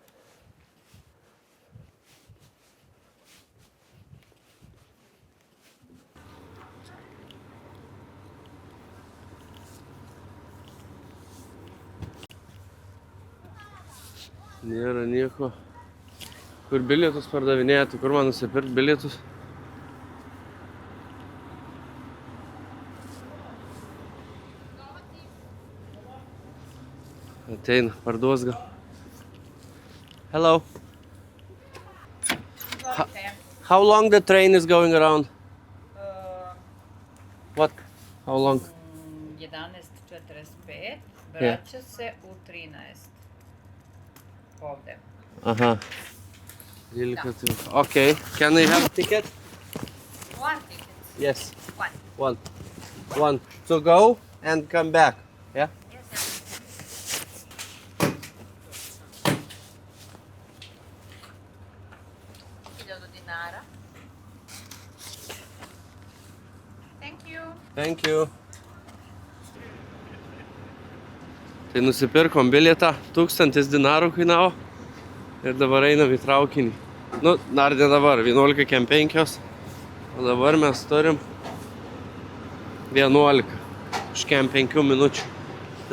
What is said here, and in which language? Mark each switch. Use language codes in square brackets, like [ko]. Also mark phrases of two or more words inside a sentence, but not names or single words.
[lt] Nėra nieko. Kur bilietus pardavinėja, tai kur man nusipirkti bilietus? Ateina, parduos gal. [en] Hello. How long the train is going around? What? How long? [sr] 11:45, vraća se u 13. Ovdje. [en] Aha. Okay. Can I have a ticket? One ticket. Yes. One. One. To go and come back. Yeah? Yes. 1000 dinara. Thank you. [lt] Tai nusipirkom bilietą, 1000 dinarų kainavo ir dabar einam į traukinį. Nu, dar ne dabar, 11:05, o dabar mes turim 11, už kem 5 minučių.